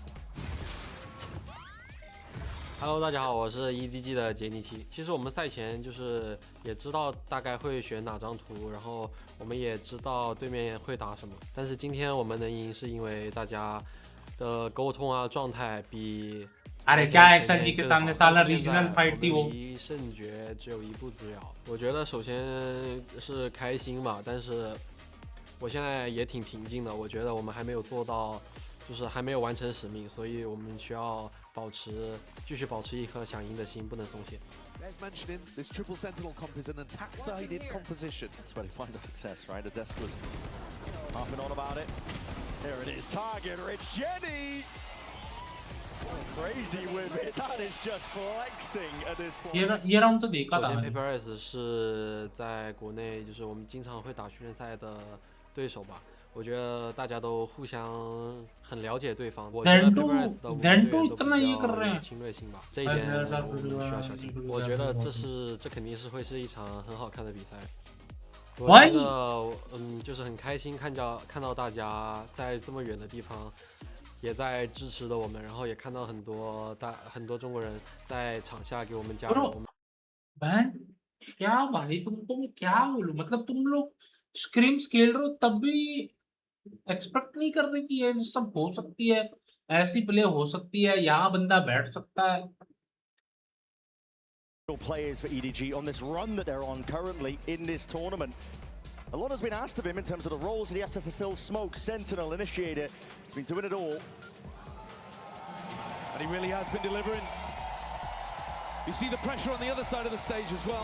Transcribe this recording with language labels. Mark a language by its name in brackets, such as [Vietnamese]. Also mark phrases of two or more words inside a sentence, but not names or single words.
[Chinese] Hello， 大家好，我是 EDG 的杰尼奇。其实我们赛前就是也知道大概会选哪张图，然后我们也知道对面会打什么。但是今天我们能赢，是因为大家的沟通啊状态比。 [Hindi] अरे क्या XLG के सामने साला [English] regional fight [Hindi] थी वो [Chinese] 离胜决只有一步之遥。我觉得首先是开心吧，但是我现在也挺平静的。我觉得我们还没有做到，就是还没有完成使命，所以我们需要继续保持一颗想赢的心，不能松懈。 [English] As mentioned, this triple sentinel comp is an attack-sided composition. That's where they find the success, right? The desk was harping on about it. There it is, target rich Jenny. Crazy with it. That is just flexing at this point. [Hindi] ये राउंड तो देखा था। [Chinese] 首先 Periferals 是在国内就是我们经常会打训练赛的对手吧。我觉得大家都互相很了解对方。我觉得 Periferals 的队员都比较有侵略性吧，这一点我们需要小心。我觉得这肯定是会是一场很好看的比赛。我觉得就是很开心看到大家在这么远的地方。也在支持着我们，然后也看到很多中国人在场下给我们加油。 [Hindi] बहन क्या भाई तुम क्या बोलो मतलब तुम लोग स्क्रीम्स खेल रहे हो तब भी एक्सपेक्ट नहीं कर रहे कि ये सब हो सकती है, ऐसी प्ले हो सकती है, यहाँ बंदा बैठ सकता है. [English] Players for EDG on this run that they're on currently in this tournament. A lot has been asked of him in terms of the roles that he has to fulfill. Smoke, Sentinel, Initiator. He's been doing it all. And he really has been delivering. You see the pressure on the other side of the stage as well.